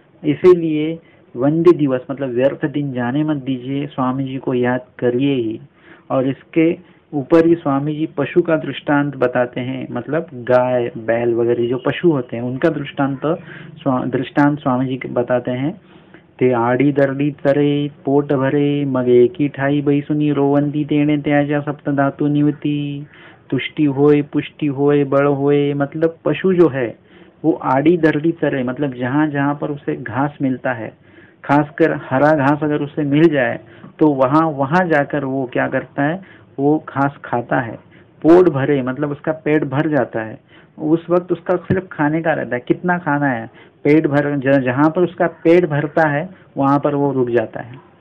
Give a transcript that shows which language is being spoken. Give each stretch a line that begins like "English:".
Hindi: इसीलिए वंदे दिवस मतलब व्यर्थ दिन जाने मत दीजिए, स्वामी जी को याद करिए ही। और इसके ऊपर ही स्वामी जी पशु का दृष्टांत बताते हैं, मतलब गाय बैल वगैरह जो पशु होते हैं उनका दृष्टांत स्वामी जी बताते हैं।
Marathi: ते आडी दरडी तरे पोट भरे मग एकी ठाई बैसुनी रोवंती तेणे त्याच्या सप्त धातु निवती, तुष्टि होय पुष्टि होय बल होय।
Hindi: मतलब पशु जो है वो आड़ी दरड़ी तरे, मतलब जहाँ जहाँ पर उसे घास मिलता है, खासकर हरा घास अगर उसे मिल जाए तो वहाँ वहाँ जाकर वो क्या करता है, वो घास खाता है। पोट भरे मतलब उसका पेट भर जाता है, उस वक्त उसका सिर्फ खाने का रहता है, कितना खाना है, पेट भर, जहाँ पर उसका पेट भरता है वहाँ पर वो रुक जाता है।